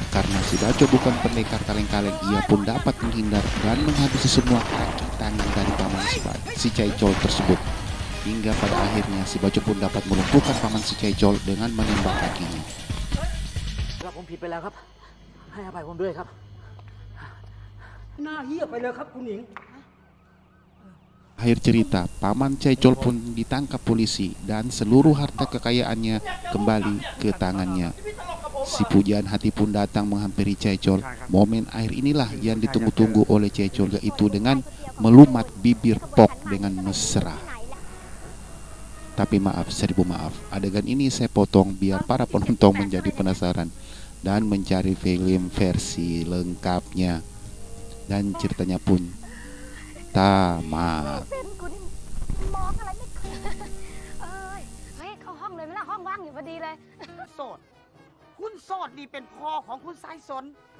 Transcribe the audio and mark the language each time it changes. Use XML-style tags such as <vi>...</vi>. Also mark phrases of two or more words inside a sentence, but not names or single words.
<id>Karena si Baco bukan pendekar kaleng-kaleng, ia pun dapat menghindar dan menghabisi semua kaki tangan dari Paman si Cecol tersebut. Hingga pada akhirnya si Baco pun dapat melumpuhkan Paman si Cecol dengan menembak kakinya.</id> <th>ครับผมผิดไปแล้วครับ ให้อภัยผมด้วยครับ หน้าเหี้ยไปเลยครับคุณหญิง</th> <id>Akhir cerita, Paman Cecol pun ditangkap polisi dan seluruh harta kekayaannya kembali ke tangannya. Si pujaan hati pun datang menghampiri Cecol. Momen akhir inilah yang ditunggu-tunggu oleh Cecol, yaitu dengan melumat bibir Pok dengan mesra. Tapi maaf, seribu maaf, adegan ini saya potong biar para penonton menjadi penasaran dan mencari film versi lengkapnya. Dan ceritanya pun tamat.</id> <th>เส้นกูนี่มองอะไรไม่เคยเอ้ยเฮ้ยเข้าห้องเลยไหมล่ะห้องว่างอยู่พอดีเลย โสด คุณโสดนี่เป็นพ่อของคุณสายสน</th>